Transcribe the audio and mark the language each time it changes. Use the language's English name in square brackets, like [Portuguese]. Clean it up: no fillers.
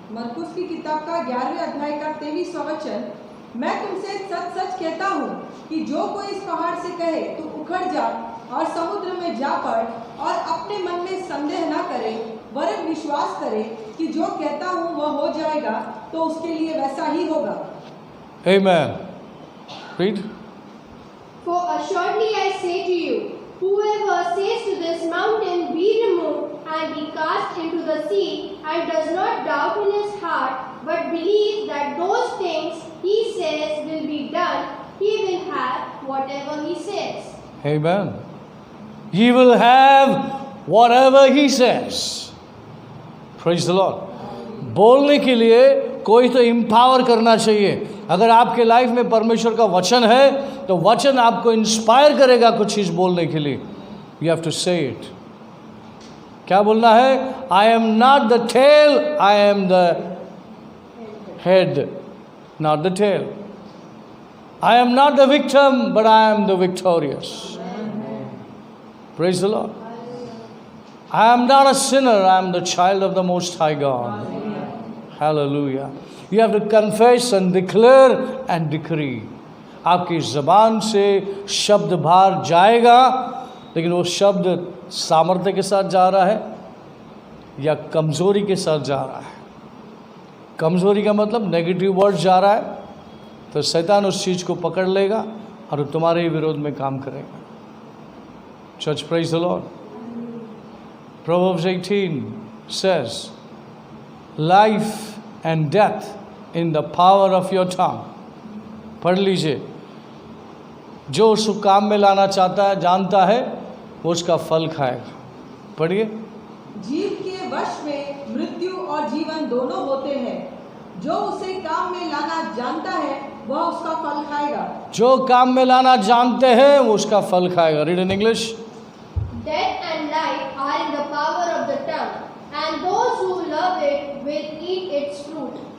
[Hindi] मरकुस की किताब का 11वें अध्याय का 23वां वचन, मैं तुमसे सच सच कहता हूँ कि जो कोई इस पहाड़ से कहे तो उखड़ जा और समुद्र में जा पड़, और अपने मन में संदेह न करे वरन विश्वास करे कि जो कहता हूँ वह हो जाएगा, तो उसके लिए वैसा ही होगा। [English] Amen. Read. For assuredly I say to you, whoever says to this mountain, be removed and be cast into the sea, and does not doubt in his heart, but believes that those things he says will be done, he will have whatever he says. Amen. He will have whatever he says. Praise the Lord. [Hindi] बोलने के लिए कोई तो empower करना चाहिए। अगर आपके life में परमेश्वर का वचन है तो वचन आपको इंस्पायर करेगा कुछ चीज़ बोलने के लिए। [English] You have to say it. [Hindi] क्या बोलना है? [English] I am not the tail, I am the head, not the tail. I am not the victim, but I am the victorious. Praise the lord. I am not a sinner, I am the child of the Most High God. Hallelujah. You have to confess and declare and decree. [Hindi] आपकी ज़बान से शब्द बाहर जाएगा, लेकिन वो शब्द सामर्थ्य के साथ जा रहा है या कमज़ोरी के साथ जा रहा है। कमज़ोरी का मतलब नेगेटिव वर्ड जा रहा है तो शैतान उस चीज़ को पकड़ लेगा और तुम्हारे ही विरोध में काम करेगा। [English] Church, praise the lord. Proverbs 18 says, life and death in the power of your tongue. [Hindi] पढ़ लीजिए। जो उस काम में लाना चाहता है, जानता है, वो उसका फल खाएगा। पढ़िए। जीव के वश में मृत्यु और जीवन दोनों होते हैं, जो उसे काम में लाना जानता है वह उसका फल खाएगा। जो काम में लाना जानते हैं वो उसका फल खाएगा। [English] Read in English. Death and life are in the power of the tongue, and those who love it will eat its fruit.